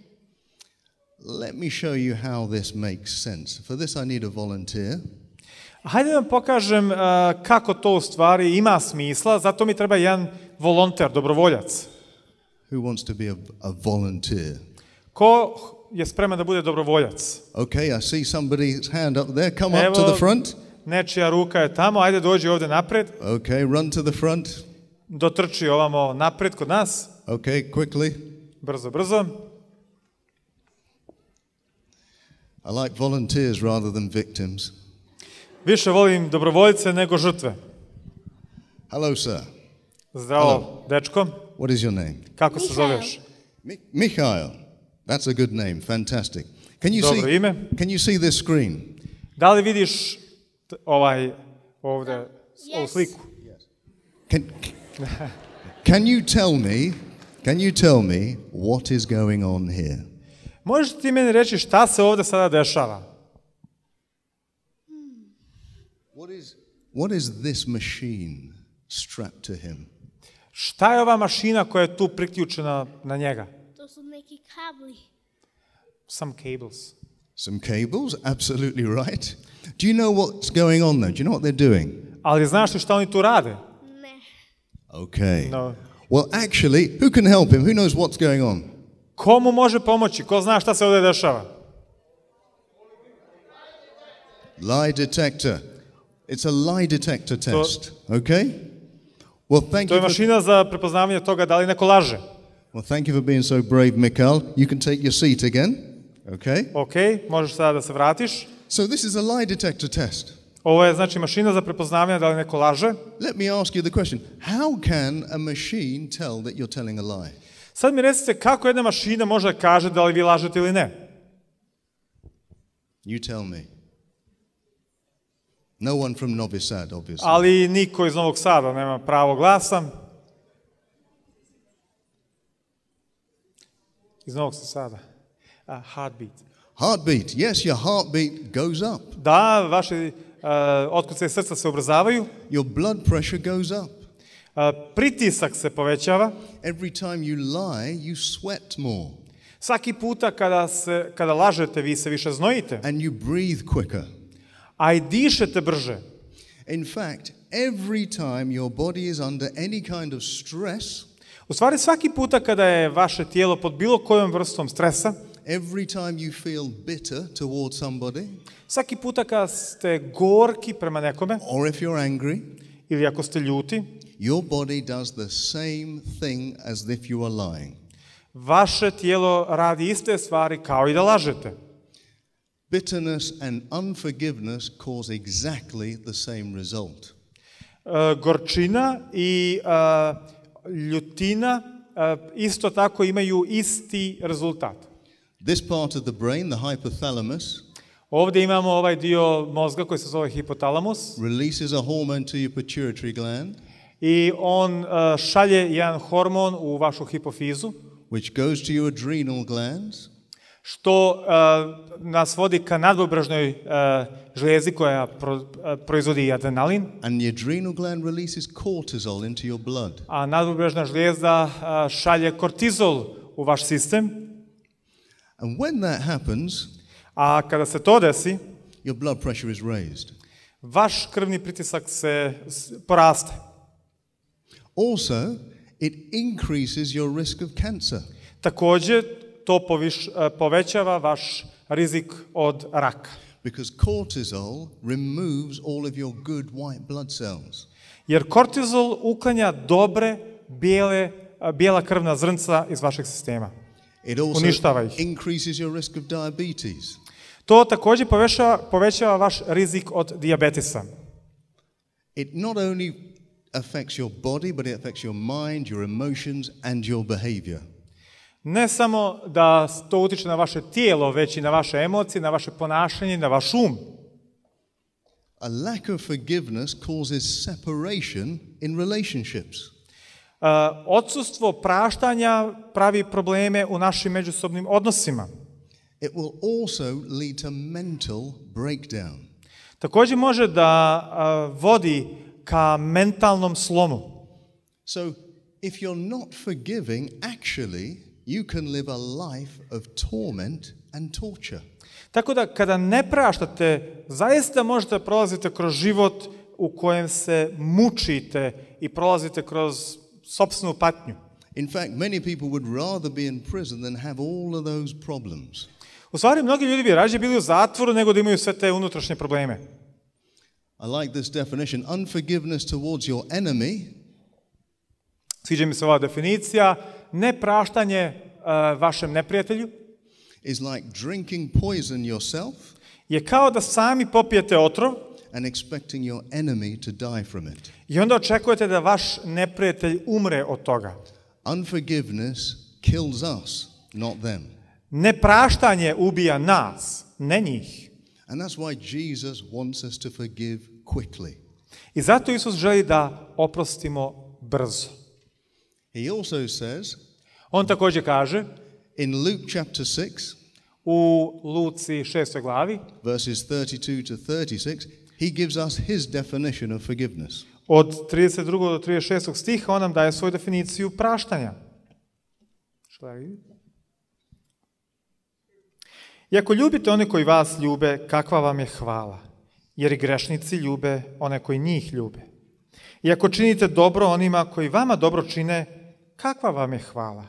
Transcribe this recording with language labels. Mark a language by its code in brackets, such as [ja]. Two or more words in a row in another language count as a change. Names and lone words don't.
[en] Let me show you how this makes sense. For this I need a volunteer. [sr] Hajde da vam pokažem kako to u stvari ima smisla, zato mi treba jedan volonter, dobrovoljac. [en] Who wants to be a volunteer? [sr] Ko je spreman da bude dobrovoljac? [en] Okay, I see somebody's hand up there. Come up to the front. [sr] Nečija ruka je tamo, ajde dođi ovdje napred. [en] Okay, run to the front. [sr] Dotrči ovamo napred kod nas. [en] Okay, quickly. [sr] Brzo, brzo. [en] I like volunteers rather than victims. [sr] Više volim dobrovoljce nego žrtve. [en] Hello, sir. [sr] Zdravo, [en] Hello. [sr] dečko. [en] What is your name? [sr] Kako se zoveš? [en] Mikhail. That's a good name. Fantastic. [sr] Dobro ime. [en] Can you see this screen? [sr] Da li vidiš ovdje ovu sliku? [en] Can you tell me what is going on here? [sr] Možeš ti meni reći šta se ovdje sada dešava? [en] What is this machine strapped to him? [sr] Šta je ova mašina koja je tu priključena na njega? To su neki kabli. [en] Some cables. Some cables, absolutely right. Do you know what's going on there? Do you know what they're doing? [sr] Ali znaš li šta oni tu rade? Ne. [en] Okay. No. Well, actually, who can help him? Who knows what's going on? [sr] Komu može pomoći? Ko zna šta se ovdje dešava? [en] Lie detector. It's a lie detector test. Okay? Well, [sr] To je mašina za prepoznavanje toga da li neko laže. [en] Well, thank you for being so brave, Mikhail. You can take your seat again. Okay? [sr] Ok, možeš sada da se vratiš. [en] So this is a lie detector test. [sr] Ovo je znači mašina za prepoznavanje da li neko laže. [en] Let me ask you the question. How can a machine tell that you're telling a lie? [sr] Sad mi recite kako jedna mašina može da kaže da li vi lažete ili ne. [en] You tell me. No one from Novi Sad, obviously. [sr] Ali niko iz Novog Sada nema pravo glasa. Iz Novog Sada. [en] Heartbeat. Heartbeat. Yes, your heartbeat goes up. [sr] Da, vaše otkucaje srca se ubrzavaju. [en] Your blood pressure goes up. [sr] Pritisak se povećava. [en] Every time you lie, you sweat more. [sr] Svaki puta kada lažete, vi se više znojite. [en] And you breathe quicker. [sr] A i dišete brže. [en] In fact, every time your body is under any kind of stress, [sr] u stvari svaki puta kada je vaše tijelo pod bilo kojom vrstom stresa, [en] every time you feel bitter towards somebody, [sr] svaki puta kada ste gorki prema nekome, [en] or if you're angry, [sr] ili ako ste ljuti, [en] your body does the same thing as if you are lying. [sr] Vaše tijelo radi iste stvari kao i da lažete. [en] Bitterness and unforgiveness cause exactly the same result. [sr] Gorčina i ljutina isto tako imaju isti rezultat. [en] This part of the brain, the hypothalamus, [sr] Ovdje imamo ovaj dio mozga koji se zove hipotalamus [en] releases a hormone to your pituitary gland, [sr] i on šalje jedan hormon u vašu hipofizu, [en] which goes to your adrenal glands, [sr] što nas vodi ka nadvobražnoj žlijezi koja proizvodi adrenalin, [en] and the adrenal gland releases cortisol into your blood. [sr] a nadvobražna žlijezda šalje kortizol u vaš sistem. [en] And when that happens, [sr] A kada se to desi, [en] your blood pressure is raised. [sr] vaš krvni pritisak se poraste. [en] Also, it increases your risk of cancer. [sr] Također, to povećava vaš rizik od raka. [en] Because cortisol removes all of your good white blood cells. [sr] Jer kortizol uklanja dobre, bijela krvna zrnca iz vašeg sistema. [en] It also [sr] Uništava ih. [en] increases your risk of diabetes. [sr] To također povećava vaš rizik od dijabetesa. [en] It not only affects your body, but it affects your mind, your emotions, and your behavior. [sr] Ne samo da to utiče na vaše tijelo, već i na vaše emocije, na vaše ponašanje, na vaš um. [en] A lack of forgiveness causes separation in relationships. [sr] Odsustvo praštanja pravi probleme u našim međusobnim odnosima. [en] It will also lead to mental breakdown. [sr] Također može da vodi ka mentalnom slomu. [en] So, if you're not forgiving, actually, you can live a life of torment and torture. [sr] Tako da kada ne praštate, zaista možete prolaziti kroz život u kojem se mučite i prolazite kroz sopstvenu patnju. [en] In fact, many people would rather be in prison than have all of those problems. [sr] U stvari, mnogi ljudi bi rađe bili u zatvoru nego da imaju sve te unutrašnje probleme. [en] I like this definition. Unforgiveness towards your enemy [sr] Sviđa mi se ova definicija. Nepraštanje vašem neprijatelju [en] is like drinking poison yourself [sr] je kao da sami popijete otrov [en] and expecting your enemy to die from it. [sr] i onda očekujete da vaš neprijatelj umre od toga. [en] Unforgiveness kills us, not them. [sr] Nepraštanje ubija nas, ne njih. [en] And that's why Jesus wants us to forgive quickly. [sr] I zato Isus želi da oprostimo brzo. [en] He also says [sr] On također kaže [en] in Luke chapter 6, [sr] u Luci 6. glavi, [en] verses 32 to 36, he gives us his definition of forgiveness. [sr] od 32. do 36. stiha, on nam daje svoju definiciju praštanja. I ako ljubite one koji vas ljube, kakva vam je hvala? Jer i grešnici ljube one koji njih ljube. I ako činite dobro onima koji vama dobro čine, kakva vam je hvala?